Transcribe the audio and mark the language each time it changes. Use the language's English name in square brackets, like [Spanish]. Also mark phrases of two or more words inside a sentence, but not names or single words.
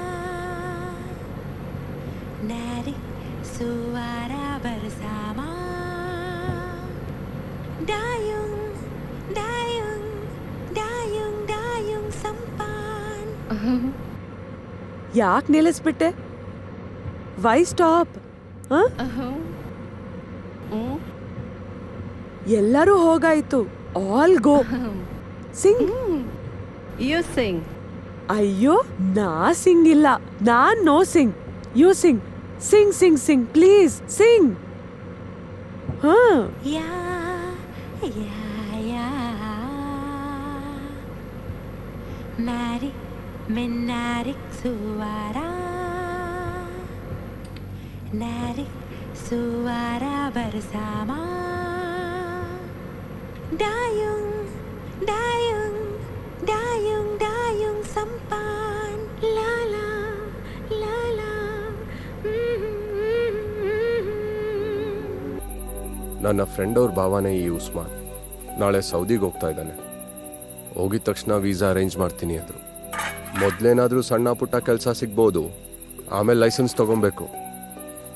[Indonesian] narik suara bersama. Dayung, dayung, dayung, dayung sampan. [Kannada] ಯಾಕೆ ನಿಲ್ಲಿಸ್ಬಿಟ್ಟೆ? [English] why stop? [Kannada] ಎಲ್ಲರೂ ಹೋಗಾಯ್ತು. [English] All go. Sing. You sing. [Kannada] ಅಯ್ಯೋ, ನಾ ಸಿಂಗ್ ಇಲ್ಲ. ನಾನ್ [English] no sing. you sing. Sing please sing. [Indonesian] Ya, ya, ya. Narik menarik suara, narik suara bersama. Dayung, dayung, dayung, dayung sampan. La la, la la. [Kannada] ನನ್ನ ಫ್ರೆಂಡ್ ಅವ್ರ ಭಾವನೆ ಈ ಉಸ್ಮಾನ್ ನಾಳೆ ಸೌದಿಗೆ ಹೋಗ್ತಾ ಇದ್ದಾನೆ. ಹೋಗಿದ ತಕ್ಷಣ [English] visa arrange [Kannada] ಮಾಡ್ತೀನಿ ಅಂದರು. ಮೊದಲೇನಾದರೂ ಸಣ್ಣ ಪುಟ್ಟ ಕೆಲಸ ಸಿಗ್ಬೋದು, ಆಮೇಲೆ ಲೈಸೆನ್ಸ್ ತೊಗೊಬೇಕು.